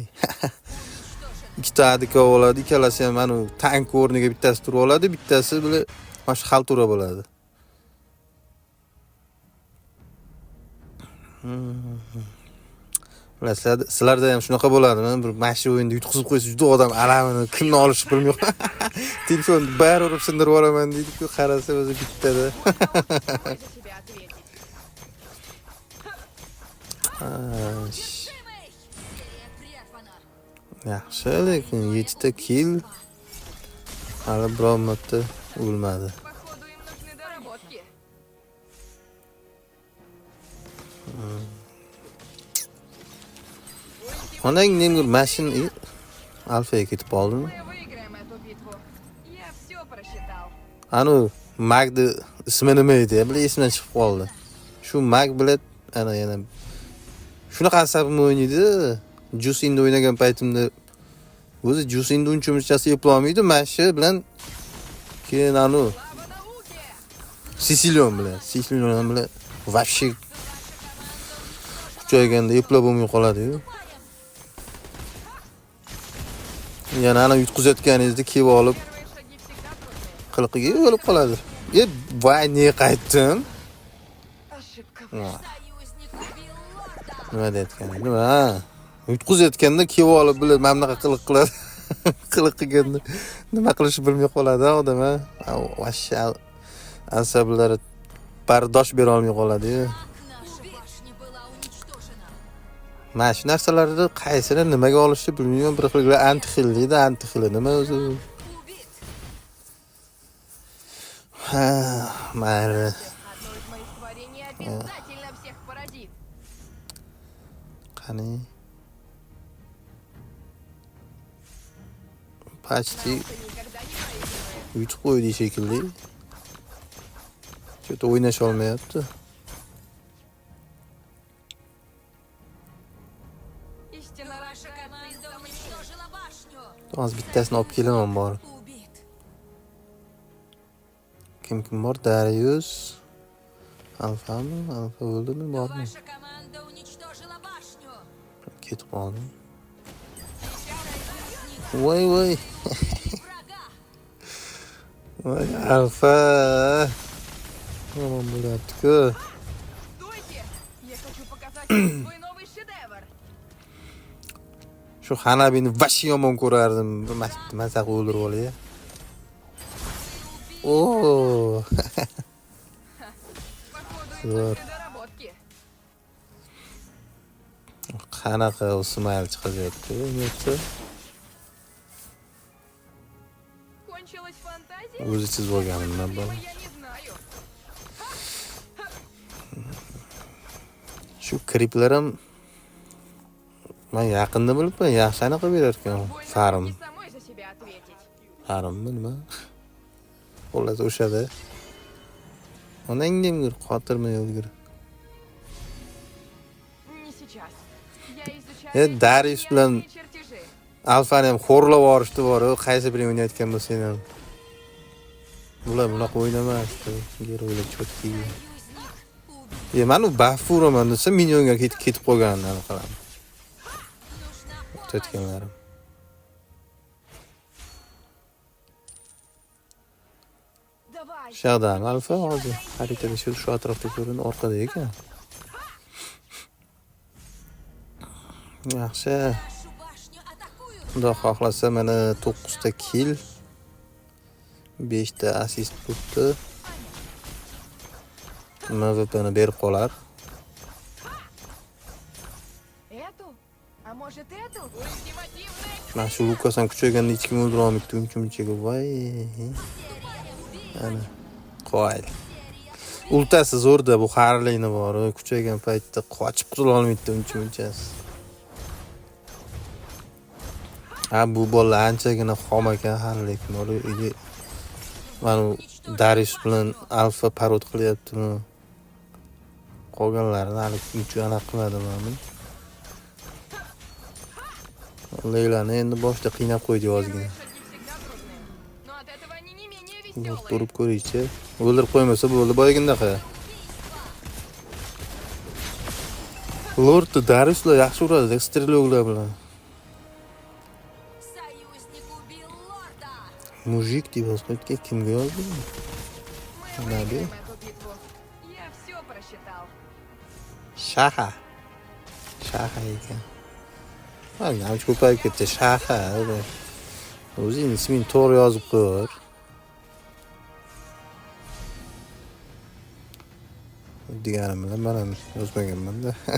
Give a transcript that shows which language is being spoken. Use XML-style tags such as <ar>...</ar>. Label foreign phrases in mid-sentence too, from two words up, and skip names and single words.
<uz>2 ta adika oladi, ikkalasi ham mana tank o'rniga bittasi turib oladi, bittasi bile mana shu xaltura bo'ladi. Sizlarda ham shunaqa bo'ladimi? Bir mashina o'yinda yutqizib qo'ysa juda odam alamini kimni olishi bilmay. Telefon bari urib sindirib olaman deydi-ku, qarasa o'zi bittada.</uz> <ru>Дай за себя ответить. серия прервана.</ru> <uz>Yaxshi, lekin 7 ta kill hali biror marta o'lmadi.</uz> <ru>Походу, им нужны доработки.</ru> <uz>Onang nima mashina Alfaga ketib qoldimi?</uz> <ru>Мы выиграем эту битву. Я все просчитал.</ru> <uz>Anu Magni ismi nima edi? Bilay esimdan chiqib qoldi. Shu Mag bilan ana yana shunaqa asabim o'ynaydi. Jusinda o'ynagan paytimda o'zi Jusinda uncha-munchasi eplolmaydi. Mashi bilan keyin anu</uz> <ru>Слава науке!</ru> <uz>Sicilion bilan вообще kuchayganda eplab bo'lmay qoladi-yu. Yana ana yutqizayotganingizda kelib olib</uz> <ru>Первые шаги всегда трудны.</ru> <uz>qiliqiga o'lib qoladi. Voy, ne qaytdim?</uz> <ru>Ошибка. Союзник убил лорда.</ru> <uz>Nima deyotgan? Nima? Yutqizayotganda kelib olib bilib mana bunaqa qiliq qiladi. Qiliq qilganda nima qilishni bilmay qoladi odam, ha. Vashsha asablari bardosh bera olmay qoladi-yu.</uz> <ru>Наша башня была уничтожена.</ru> <uz>Mana shu narsalarni qaysini nimaga olishni bilmayman. Bir xil antixil deydi, antixil nima o'zi?</uz> <ru>Убит.</ru> <uz>Ha, mayli.</uz> <ru>Одно из моих творений обязательно всех поразит.</ru> <uz>Qani. Почти</uz> <ru>Ты никогда не проигрываешь.</ru> <uz>yutib qo'ydi shekilli. Cho'ta o'ynash olmayapti.</uz> <ru>Истинно Ваша команда уничтожила башню.</ru> <uz>Hozir bittasini olib kelaman bor.</uz> <ru>Убит.</ru> <uz>Kim bor? Darius. Alfami? Alfa o'ldimi, bormi?</uz> <ru>Ваша команда уничтожила башню.</ru> <uz>Ketib qoldi. Voy.</uz> <ru>Врага.</ru> <uz>Voy, Alfa. Yomon bo'lyapti-ku.</uz> <ru>Стойте! Я хочу показать вам свой новый шедевр.</ru> <uz>Shu Hanabini vashi yomon ko'rardim. Maza o'ldirib olay. Oo.</uz> <ru>Походу, Вот. это доработки.</ru> <uz>Qanaqa Usmayl chiqaryapti, nechta?</uz> <ru>Кончилась фантазия?</ru> <uz>O'zi chizib olganimdan</uz> <ru>Этого</ru> <uz>bor.</uz> <ru>я не знаю.</ru> <uz>Shu kriplar ham men yaqinda bilibman, yaxshi aniq qilib berar ekan.</uz> <ru>Война</ru> <uz>Farm.</uz> <ru>не самой за себя ответить.</ru> <uz>Farmmi nima? Xullas o'shada. Onangdan ko'ra qotirmay o'lgir.</uz> <ru>Не сейчас. Я изучаю</ru> <uz>Darius bilan</uz> <ru>итальянские чертежи.</ru> <uz>Alfani ham xo'rlab yorishdi bor-ku, qaysi biring o'ynayotgan bo'lsang ham. Bular bunaqa o'ynamasdi. Geroylar chotki.</uz> <ru>Союзник убит.</ru> <uz>Mana u buff uraman desa minyonga ketib qolganini aniqladim.</uz> <ru>Нужна помощь.</ru> <uz>O'tganlarim.</uz> <ru>Давай.</ru> <uz>Shaqdan Alfa hozir xaritada shu atrofda ko'rinadi, orqada ekan. Yaxshi.</uz> <ru>Нашу башню атакуют.</ru> <uz>Xudo xohlasa mana 9 ta kill, 5 ta assist bo'ldi. MVPni berib qolar.</uz> <ru>Эту? А может эту? Ультимативная</ru> <uz>Mana shu Lukas ham kuchayganda hech kim o'ldira olmaydi, uncha-munchaga. Voy. Ana. Qo'yil. Ultasi zo'rda, bu xarlikni bor, kuchaygan paytda qochib qutula olmaydi uncha-munchasi. Ha, bu bola anchagina xom ekan, xarlik bor. Mana Darius bilan Alfa parod qilyaptimi? Qolganlarini hali uncha aniq qilmadim men. Leylani endi boshda qiynab qo'ydi ozgina.</uz> <ru>шаги всегда трудны. Но от этого они не менее веселые.</ru> <uz>Turib ko'raychi. O'ldirib qo'ymasa bo'ldi boygindaqa. Lord Dariuslar yaxshi uradi, streloglar bilan.</uz> <ru>Союзник убил лорда.</ru> <uz>Mujik deb yozibdi, kimga yozdi?</uz> <ru>Мы Надо. выиграем эту битву. Я все просчитал.</ru> <uz>Shaha. Shaha ekan. Ha, nima ko'payib ketdi, Shaha. O'zing ismini to'g'ri yozib qo'y. Deganim bilan men ham yozmaganman-da.</uz>